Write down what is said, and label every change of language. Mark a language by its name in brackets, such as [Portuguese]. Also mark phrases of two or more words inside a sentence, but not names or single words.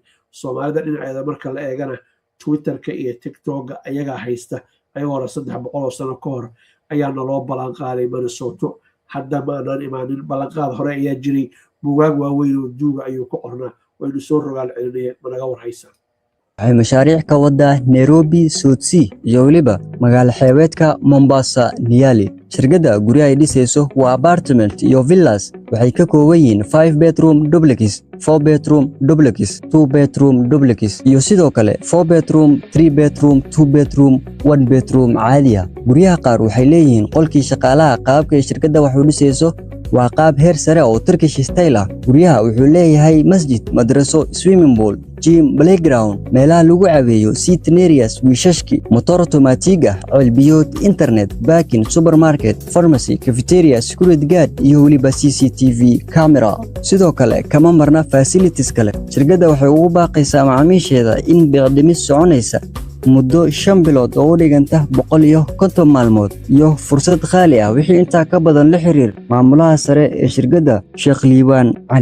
[Somali] Soomaalida dhinaceeda marka la eegana Twitterka iyo TikTokga ayagaa haysta ayagoo 300 sano ka hor ayaana loo ballan qaaday Minnesota hadda maanaan imaanin ballanqaad hore ayaa jiray buugaag waaweyn oo duuga ayuu ku qornaa waynu soo rogaal celinaya managa warhaysa. waxay mashaariic ka wadaa Nairobi, South Sea iyo waliba magaalo xeebeedka Mombasa, Nyali. shirkadda guryaha ay dhisayso waa apartment iyo villas waxay ka kooban yihiin [English] 5 bedroom duplex, 4 bedroom duplex, 2 bedroom duplex [Somali] iyo sidoo kale [English] 4 bedroom, 3 bedroom, 2 bedroom, 1 bedroom [Somali] caadi ah. guryaha qaar waxay leeyihiin qolkii shaqaalaha qaabka ay shirkadda wax u dhisayso waa qaab heer sare oo [English] Turkish style [Somali] ah. guryaha wuxuu leeyahay masjid, madraso, [English] swimming pool, gym, playground, [Somali] meelaha lagu caweeyo, [English] sitting areas, wiishashki, motor automatic ah, cilbiyood, internet, parking, supermarket, pharmacy, cafeteria, security guard [Somali] iyo waliba [English] CCTV camera. [Somali] sidoo kale kama marna facilities kale. shirkadda waxay ugu baaqaysaa macaamiisheeda in biicdhimis soconaysa muddo 5 bilood oo u dhiganta 150 maalmood iyo fursad qaali ah. wixii intaa ka badan la xiriir maamulaha sare ee shirkadda Sheekh Liibaan